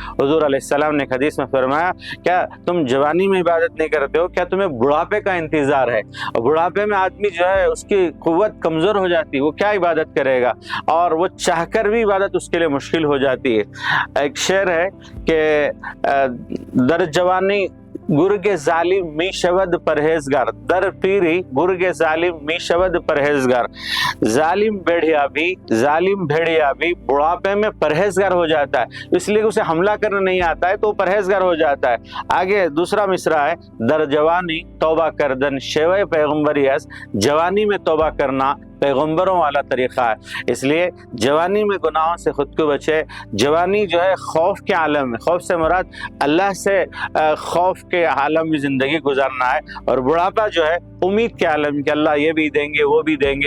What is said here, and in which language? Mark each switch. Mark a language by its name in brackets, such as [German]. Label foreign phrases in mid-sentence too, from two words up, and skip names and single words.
[Urdu] حضور علیہ السلام نے حدیث میں فرمایا کیا تم جوانی میں عبادت نہیں کرتے ہو، کیا تمہیں بڑھاپے کا انتظار ہے؟ اور بڑھاپے میں آدمی جو ہے اس کی قوت کمزور ہو جاتی ہے، وہ کیا عبادت کرے گا، اور وہ چاہ کر بھی عبادت اس کے لیے مشکل ہو جاتی ہے۔ ایک شعر ہے کہ [Persian] در جوانی گرگ ظالم می شود پرہیزگار، در پیری گرگ ظالم می شود پرہیزگار، [Urdu] ظالم بھیڑیا بھی بڑھاپے میں پرہیزگار ہو جاتا ہے، اس لیے اسے حملہ کرنا نہیں آتا ہے تو وہ پرہیزگار ہو جاتا ہے۔ آگے دوسرا مصرع ہے [Persian] در جوانی توبہ کردن شیوہ پیغمبری است، [Urdu] جوانی میں توبہ کرنا پیغمبروں والا طریقہ ہے، اس لیے جوانی میں گناہوں سے خود کو بچے۔ جوانی جو ہے خوف کے عالم میں، خوف سے مراد اللہ سے خوف کے عالم میں زندگی گزارنا ہے، اور بڑھاپا جو ہے امید کے عالم میں کہ اللہ یہ بھی دیں گے وہ بھی دیں گے۔